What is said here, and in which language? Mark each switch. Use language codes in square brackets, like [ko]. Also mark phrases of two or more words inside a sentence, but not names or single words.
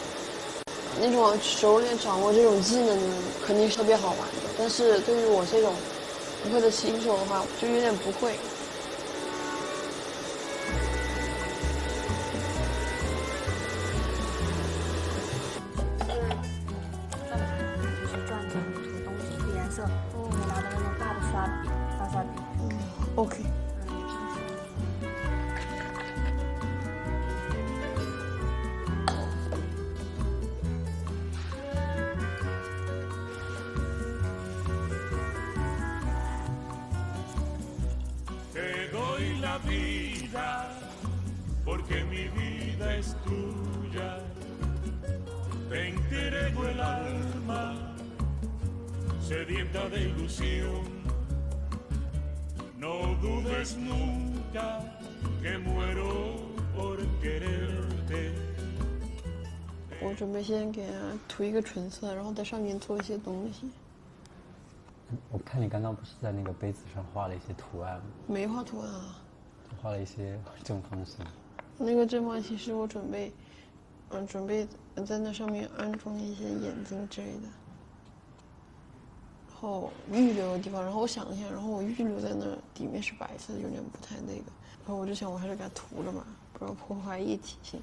[zh] 那种熟练掌握这种技能肯定是特别好玩的，但是对于我这种不会的新手的话，就有点不会。就是转着涂东西涂颜色，你拿的那种大的刷笔，大刷笔。 OK。 [es] Te doy la vida, porque mi vida es tuya. Te entrego el alma, sedienta de ilusión. No dudes nunca que muero por quererte. [zh] 我准备先给它涂一个唇色，然后在上面做一些东西。我看你刚刚不是在那个杯子上画了一些图案吗？没画图案啊，就画了一些正方形。那个正方形是我准备在那上面安装一些眼睛之类的，然后预留的地方，然后我想一下，然后我预留在那底面是白色的，有点不太那个，然后我就想我还是给它涂了吧，不然破坏一体性。